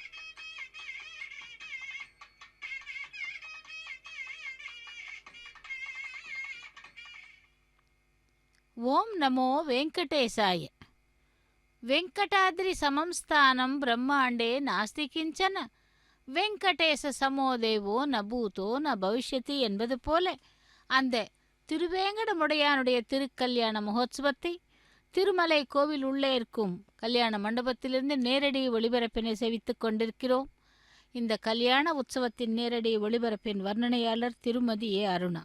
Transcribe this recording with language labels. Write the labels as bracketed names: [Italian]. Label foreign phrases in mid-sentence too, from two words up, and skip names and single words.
[Sanskrit] ఓం నమో వెంకటేశాయ. వెంకటాద్రి సమం స్థానం బ్రహ్మాండే నాస్తి కించన வெங்கடேச சமோதேவோ நபூதோ ந பவிஷ்யதி [Tamil] என்பது போல அந்த திருவேங்கடமுடையானுடைய திருக்கல்யாண மகோத்சவத்தை திருமலை கோவில் உள்ளே இருக்கும் கல்யாண மண்டபத்திலிருந்து நேரடி ஒளிபரப்பினை சேவித்துக் கொண்டிருக்கிறோம். இந்த கல்யாண உற்சவத்தின் நேரடி ஒளிபரப்பின் வர்ணனையாளர் திருமதி ஏ அருணா.